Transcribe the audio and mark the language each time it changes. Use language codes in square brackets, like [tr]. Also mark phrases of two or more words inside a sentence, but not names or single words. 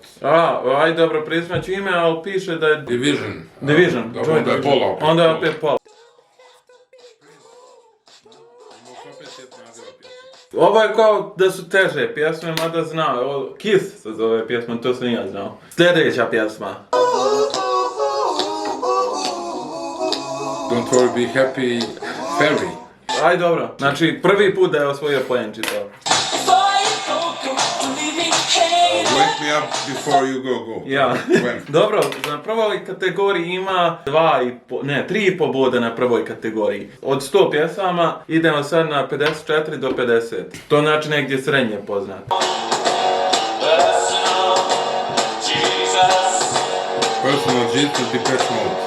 [hr] Aj dobro, prismaću ime, ali piše da je... Division. Division. Dobro, onda je pola opet. Onda je opet pola. Ovo je kao da su teže pjesme, mada znao. Kiss se zove pjesma, to sam ja znao. Sljedeća pjesma. Don't worry, be happy, Ferry. Aj dobro, znači prvi put da je osvojio poenčito. Wake me up before you go. Ja. Dobro, na prvoj kategoriji ima 3,5 boda na prvoj kategoriji. Od 100 pjesama idemo sad na 54 do 50. To znači negdje srednje poznat. Personal Jesus, Depeche Mode.